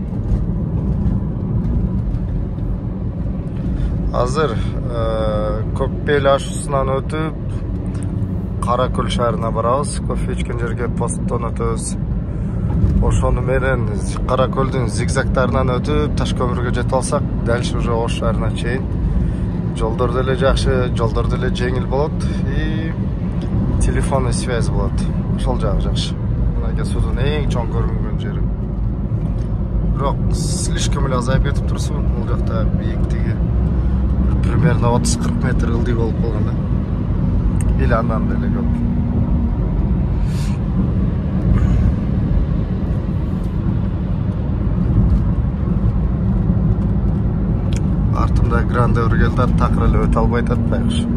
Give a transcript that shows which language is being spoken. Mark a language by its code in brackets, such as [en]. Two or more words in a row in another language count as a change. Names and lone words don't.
[ky] Азыр Көкпел ашуусунан өтүп Каракөл шаарына барабыз. Кофе ичкен жерге посттон өтөбүз. Ошону менен Каракөлдүн зигзагтарынан өтүп Ташкөмүргө жетип алсак, [ru] дальше уже [ky] Ош шаарына чейин жолдор деле жакшы, жолдор деле жеңил болот [ru] и телефонный связь [ky] болот. Ошол жагы жакшы. Мына суудун эң чоң көрүнгөн жери. Бирок слишком эле азайып кетип турсун, бул жакта бийиктиги примерно 30-40 метр ылдый болуп калган да. Или андан деле көп. Артымда грандевр келди, такыр эле өтө албай атат байкуш.